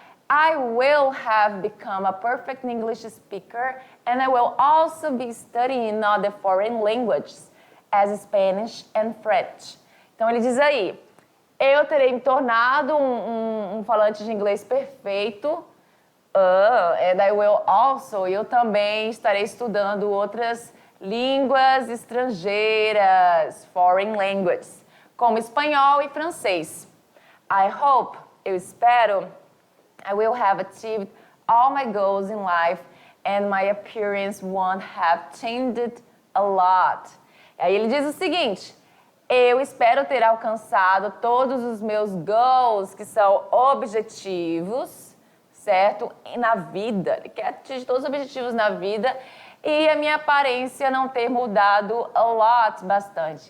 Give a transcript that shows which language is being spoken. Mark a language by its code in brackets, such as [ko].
[en] I will have become a perfect English speaker and I will also be studying other foreign languages, as Spanish and French. [pt] Então ele diz aí, eu terei me tornado um falante de inglês perfeito, [en] and I will also, [pt] eu também estarei estudando outras línguas estrangeiras, [en] foreign languages, [pt] como espanhol e francês. [en] I hope, [pt] eu espero, [en] I will have achieved all my goals in life and my appearance won't have changed a lot. [pt] Aí ele diz o seguinte, eu espero ter alcançado todos os meus goals, que são objetivos, certo? E na vida, ele quer atingir todos os objetivos na vida e a minha aparência não ter mudado [en] a lot, [pt] bastante.